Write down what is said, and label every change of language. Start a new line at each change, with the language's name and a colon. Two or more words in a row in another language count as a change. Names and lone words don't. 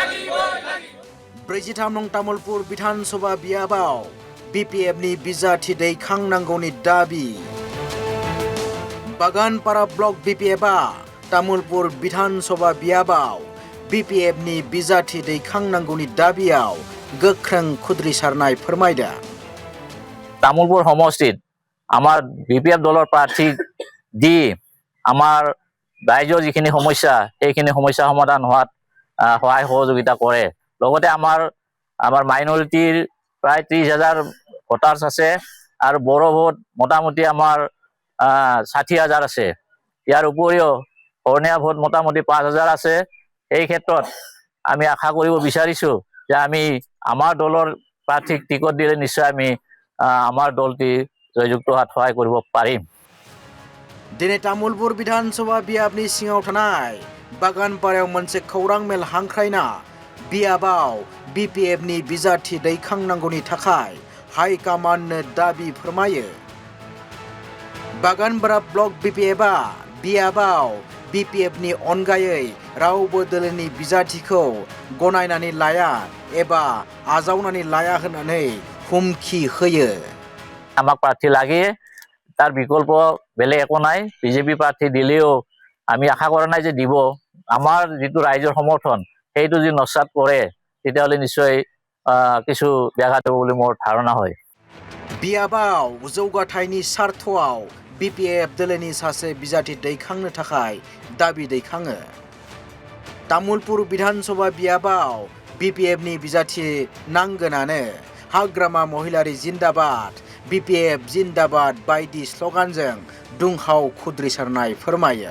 Bodo: 43 नं तामुलपुर विधानसभा बियाबाव बीपीएफनि बिजाथि दैखांनांगौनि दाबि बागानपारा ब्लक बीपीएफआ तामुलपुर विधानसभा बियाबाव बीपीएफनि बिजाथि दैखांनांगौनि दाबियाव गोख्रों खुद्रि सारनाय फोरमायदों
Assamese: তামুলপুৰ সমষ্টিত আমাৰ বিপিএফ दলৰ প্ৰাৰ্থী দি आमार ৰাইজৰ যিখিনি সমস্যা সেইখিনি সমস্যা সমাধান হোৱাত সহায় সহযোগিতা কৰে লগতে আমাৰ মাইনৰিটিৰ প্ৰায় 30,000 ভোটাৰ্স আছে আৰু বড়ো ভোট মোটামুটি আমাৰ 60,000 আছে ইয়াৰ উপৰিও অৰণীয়া ভোট মোটামুটি 5,000 আছে এই ক্ষেত্ৰত আমি আশা কৰিব বিচাৰিছো যে আমি আমাৰ দলৰ প্ৰাৰ্থীক টিকট দিলে নিশ্চয় আমি আমাৰ দলটি জয়যুক্ত হোৱাত সহায় কৰিব পাৰিম
Bodo: दिनै तामुलपुर विधानसभा बियाबनि सिङाव थानाय बागानपारायाव मोनसे खौरां मेल हांख्रायना बियाबाव बीपीएफनि बिजाथि दैखांनांगौनि थाखाय हाइकमान्डनो दाबि फोरमायो बागानपारा ब्लक बीपीएफआ बियाबाव बीपीएफनि अनगायै रावबो दोलोनि बिजाथिखौ गनायनानै लाया एबा आजावनानै लाया होननानै हुमखि होयो
Assamese: আমাক প্ৰাৰ্থী লাগে তার বিকল্প বেলেগ একো নাই বিজেপি প্ৰাৰ্থী দিলেও আমি আশা কৰা নাই যে দিব আমাৰ যেটো ৰাইজৰ সমৰ্থন সেইটো যদি নস্বাত কৰে তেতিয়াহলে নিশ্চয় কিছু ব্যাঘাত হ'ব বুলি মোৰ ধাৰণা হয়
Bodo: बियाबाव जौगाथायनि सार्थआव बीपीएफ दोलोनि सासे बिजाथि दैखांनो थाखाय दाबि दैखाङो तामुलपुर विधानसभा बियाबाव बीपीएफनि बिजाथि नांगोनानो हाग्रामा महिलारि जिंदाबाद बीपीएफ जिंदाबाद बायदि स्लगानजों दुंहाव खुद्रि सारनाय फोरमायो